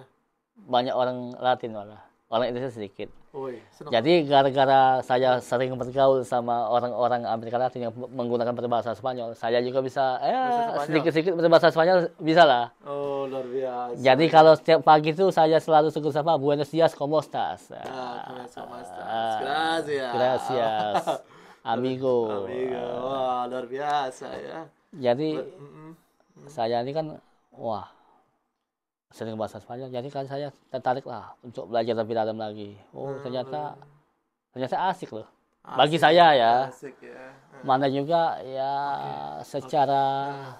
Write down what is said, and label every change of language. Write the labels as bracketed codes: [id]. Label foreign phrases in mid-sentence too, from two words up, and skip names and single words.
[id] Banyak orang Latin malah. Orang Indonesia sedikit. Senang. Jadi gara-gara saya sering bergaul sama orang-orang Amerika Latin yang menggunakan berbahasa Spanyol, saya juga bisa sedikit-sedikit berbahasa Spanyol bisa lah. Oh, luar biasa. Jadi kalau setiap pagi itu saya selalu suka sapa [es] Buenos dias, ¿cómo estás? Gracias. Amigo. [id] Wah, luar biasa ya. Jadi saya ini kan sering bahasa Spanyol, jadi kan saya tertarik lah untuk belajar lebih dalam lagi. Ternyata asik loh. Bagi saya ya. Asik ya. Mana juga ya secara